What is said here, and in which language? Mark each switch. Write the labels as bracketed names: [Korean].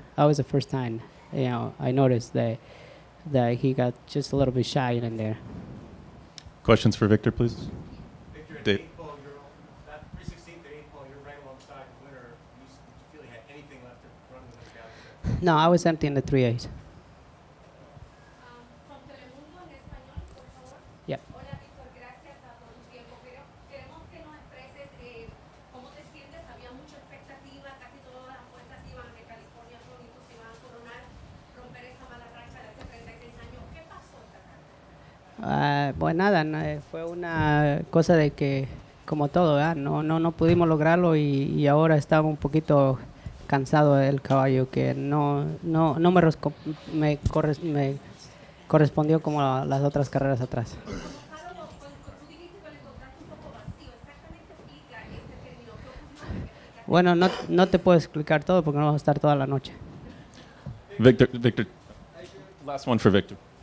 [English] That was the first time, you know, I noticed that he got just a little bit shy in there. Questions for Victor, please? Victor, at the 8th pole, that 3/16 to 8th pole, you're right alongside the winner. Do you feel you had anything left to run with this guy? No, I was empty in the 3/8. [Spanish] From Telemundo en español, por favor. [English] Yep. [Spanish] Hola, Víctor, gracias por tu tiempo. Pero queremos que nos expreses cómo te sientes. Había mucha expectativa, casi todas las apuestas iban a que California Chrome y tú se iban a coronar, romper esa mala racha de hace 36 años. ¿Qué pasó esta carrera? Pues nada, fue una cosa de que, como todo, ¿verdad? No pudimos lograrlo y ahora estaba un poquito cansado del caballo, que no me correspondió como las otras carreras atrás. Tú dijiste que lo encontraste un poco vacío. Exactamente explica este término. ¿Qué ocurrió? Bueno, no te puedo explicar todo porque no vamos a estar toda la noche. [English] Victor, last one for Victor.